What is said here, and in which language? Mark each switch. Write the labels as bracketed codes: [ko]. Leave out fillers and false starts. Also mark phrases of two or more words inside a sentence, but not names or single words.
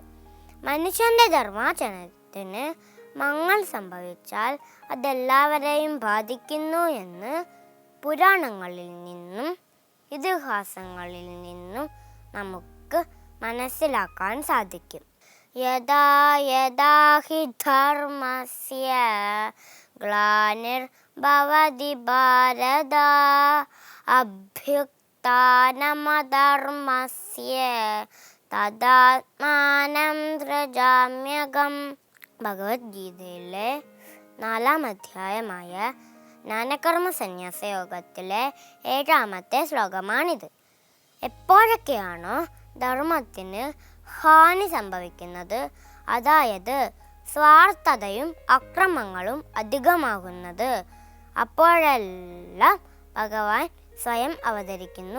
[ml] മനുഷ്യൻ്റെ ധർമാചരണത്തിന് മങ്ങൽ സംഭവിച്ചാൽ അതെല്ലാവരെയും ബാധിക്കുന്നു എന്ന് പുരാണങ്ങളിൽ നിന്നും ഇതിഹാസങ്ങളിൽ നിന്നും നമുക്ക് മനസ്സിലാക്കാൻ സാധിക്കും. [sa] യഥാ യഥാ ഹി ധർമ്മസ്യ ഗ്ലാനിർഭവതി ഭാരത അഭ്യുത്ഥാനമധർമ്മസ്യ തദാത്മാനം സൃജാമ്യഹം. [ml] ഭഗവത്ഗീതയിലെ 4-ാം അധ്യായമായ ജ്ഞാനകർമ്മ സന്യാസ യോഗത്തിലെ 7-ാമത്തെ ശ്ലോകമാണിത്. എപ്പോഴൊക്കെയാണോ ധർമ്മത്തിന് ഹാനി സംഭവിക്കുന്നത്, അതായത് സ്വാർത്ഥതയും അക്രമങ്ങളും അധികമാകുന്നത്, അപ്പോഴെല്ലാം ഭഗവാൻ സ്വയം അവതരിക്കുന്നു.